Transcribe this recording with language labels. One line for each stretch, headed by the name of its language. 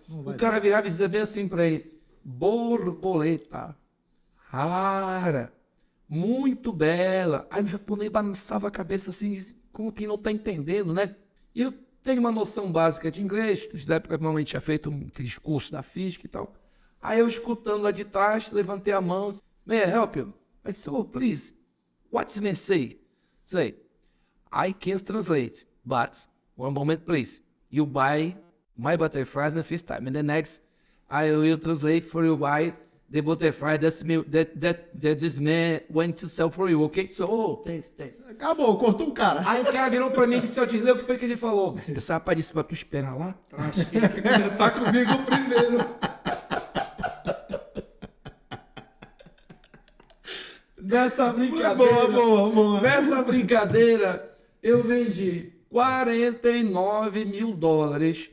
Portuguese: O cara virava e dizia bem assim para ele: borboleta rara, muito bela. Aí o japonês balançava a cabeça assim, como quem não está entendendo, né? E eu tenho uma noção básica de inglês, na época normalmente tinha feito aqueles cursos da física e tal. Aí eu escutando lá de trás, levantei a mão, disse:
English: May I help you? I disse: oh, please, what's it say? Say, I can't translate, but one moment please. You buy my butterflies the first time, and the next I will translate for you buy the butterfly that this man went to sell for you, okay? So, oh, thanks.
Portuguese: Acabou, cortou o cara. Aí o cara virou pra mim e disse: ó, Dirley, o que foi que ele falou? Esse rapaz disse pra tu esperar lá atrás, que ele quer conversar comigo primeiro. Nessa brincadeira, Boa. nessa brincadeira, eu vendi 49 mil dólares.